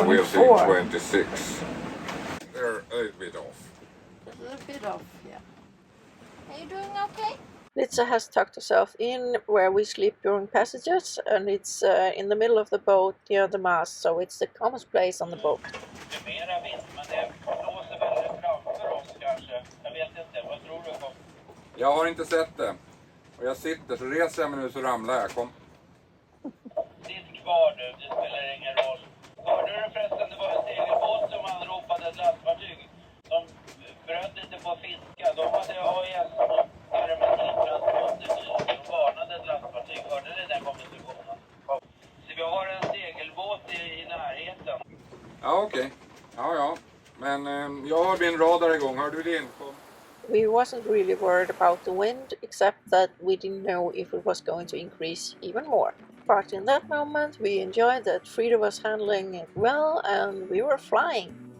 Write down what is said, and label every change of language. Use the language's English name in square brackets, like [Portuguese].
[English] And we have seen 26. They're a little bit off. A little bit off, yeah. Are you doing okay? Litsa has tucked herself in where we sleep during passages, and it's in the middle of the boat near the mast, so it's the calmest place on the boat. [Swedish] Det är mera vind, men det blåser väl framför oss kanske. Jag vet inte, vad tror du? Jag har inte sett det. Och jag sitter, så reser jag mig nu så ramlar jag. Kom. Sitt kvar du, det spelar ingen roll. Hörde du förresten, det var en segelbåt som anropade ett lastfartyg. De bröt lite på fiska. De hade AIS och hermetintransporter. De varnade ett lastfartyg. Hörde ni den konversationen? Så vi har en segelbåt i närheten. Ja, okej. Ja. Men jag har min radar igång. Har du din? Kom. [English] We wasn't really worried about the wind, except that we didn't know if it was going to increase even more. But in that moment we enjoyed that Frida was handling it well and we were flying.